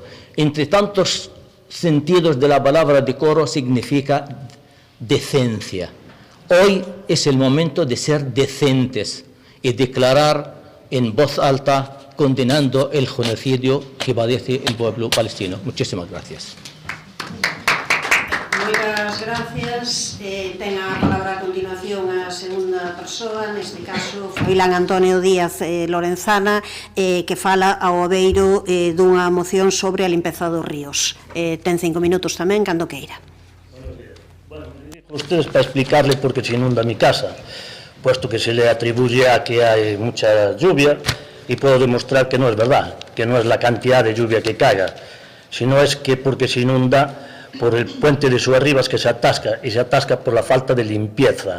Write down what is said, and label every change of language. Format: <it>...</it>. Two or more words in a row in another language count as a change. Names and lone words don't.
<es>Entre tantos sentidos de la palabra decoro significa decencia. Hoy es el momento de ser decentes y declarar en voz alta condenando el genocidio que padece el pueblo palestino. Muchísimas gracias.</es> <gl>Moitas gracias. Ten a palabra a continuación a segunda persoa, neste caso Froilán Antonio Díaz Lorenzana, que fala ao obeiro dunha moción sobre a limpeza dos ríos. Ten 5 minutos tamén, cando queira.</gl> <es>Ustedes para explicarle por qué se inunda mi casa, puesto que se le atribuye a que hay mucha lluvia, y puedo demostrar que no es verdad, que no es la cantidad de lluvia que caiga, sino es que porque se inunda por el puente de Suarribas, que se atasca, y se atasca por la falta de limpieza.</es>